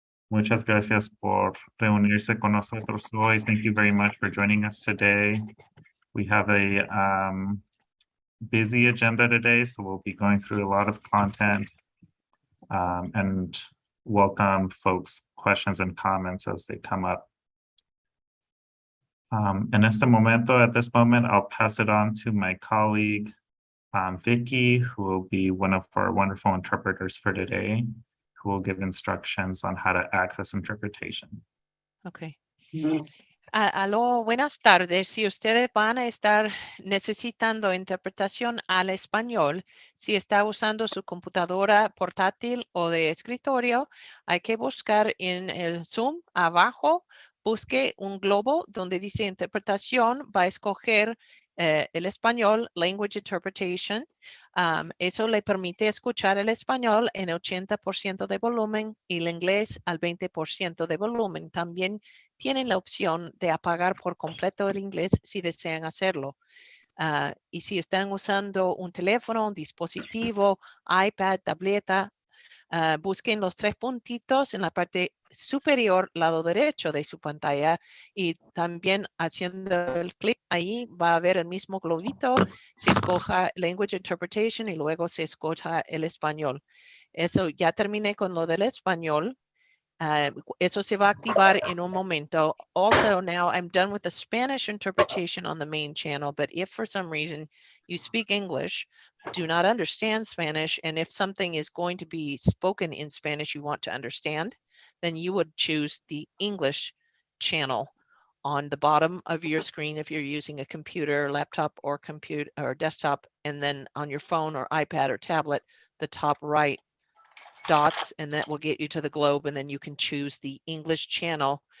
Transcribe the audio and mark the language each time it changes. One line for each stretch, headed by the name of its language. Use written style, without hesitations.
Spanish: Muchas gracias por reunirse con nosotros hoy.
English: Thank you very much for joining us today. We have a busy agenda today, so we'll be going through a lot of content and welcome folks' questions and comments as they come up. At this moment, I'll pass it on to my colleague, Vicky, who will be one of our wonderful interpreters for today, who will give instructions on how to access interpretation.
Spanish: Okay. Aló, buenas tardes. Si ustedes van a estar necesitando interpretación al español, si está usando su computadora portátil o de escritorio, hay que buscar en el Zoom abajo, busque un globo donde dice interpretación, va a escoger el español,
English: Language Interpretation.
Spanish: Eso le permite escuchar el español en 80% de volumen y el inglés al 20% de volumen. También tienen la opción de apagar por completo el inglés si desean hacerlo. Y si están usando un teléfono, un dispositivo, iPad, tableta, busquen los 3 puntitos en la parte superior, lado derecho de su pantalla, y también haciendo el clic ahí va a ver el mismo globito, se escoja
English: Language Interpretation
Spanish: y luego se escoja el español. Eso, ya terminé con lo del español. Eso se va a activar en un momento.
English: Also, now I'm done with the Spanish interpretation on the main channel, but if for some reason you speak English, do not understand Spanish, and if something is going to be spoken in Spanish you want to understand, then you would choose the English channel on the bottom of your screen if you're using a computer, laptop, or desktop, and then on your phone or iPad or tablet, the top right dots, and that will get you to the globe, and then you can choose the English channel.